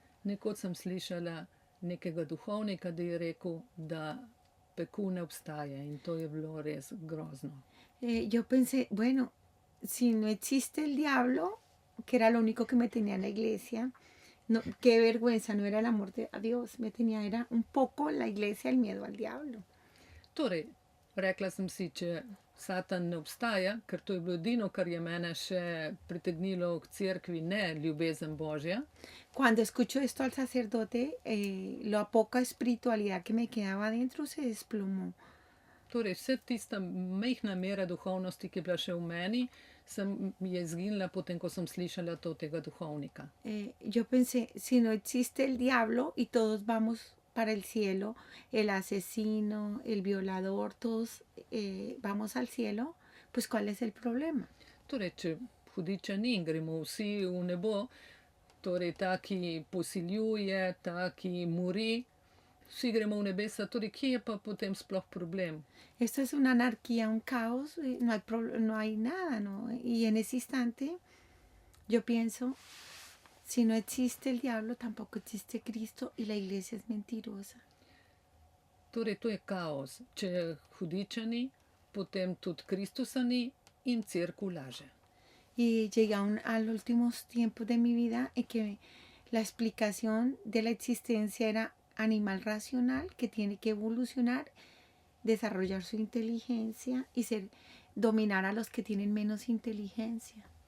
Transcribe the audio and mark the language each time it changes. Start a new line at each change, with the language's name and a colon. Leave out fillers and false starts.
Slovenian: Nekoč sem slišala nekega duhovnika, da je rekel, da peku ne obstaja, in to je bilo res grozno.
Spanish: Yo pensé, bueno, si no existe el diablo, que era lo único que me tenía en la iglesia, no, qué vergüenza, no era el amor a Dios, era un poco la iglesia el miedo al diablo.
Slovenian: Torej, rekla sem si, če Satan ne obstaja, ker to je bilo edino, kar je mene še pritegnilo k cerkvi, ne ljubezen Božja.
Spanish: Cuando escucho esto al sacerdote, la poca espiritualidad que me quedaba dentro se desplomó.
Slovenian: Torej, vse tista majhna mera duhovnosti, ki je bila še v meni, je izginila potem, ko sem slišala to tega duhovnika.
Spanish: Yo pensé, si no existe el diablo y todos vamos para el cielo, el asesino, el violador, todos vamos al cielo, pues ¿cuál es el problema?
Slovenian: Torej, če hudiča ni in gremo vsi v nebo, torej ta, ki posiljuje, ta, ki mori, vsi gremo v nebesa, torej kje je pa potem sploh problem?
Spanish: Esto es una anarquía, un caos, no hay nada, ¿no? Y en ese instante yo pienso, si no existe el diablo, tampoco existe Cristo y la iglesia es mentirosa.
Slovenian: Torej, to je kaos. Če je hudiča ni, potem tudi Kristusa ni in cerkev laže.
Spanish: Y llegué a los últimos tiempos de mi vida en que la explicación de la existencia era animal racional que tiene que evolucionar, desarrollar su inteligencia y dominar a los que tienen menos inteligencia.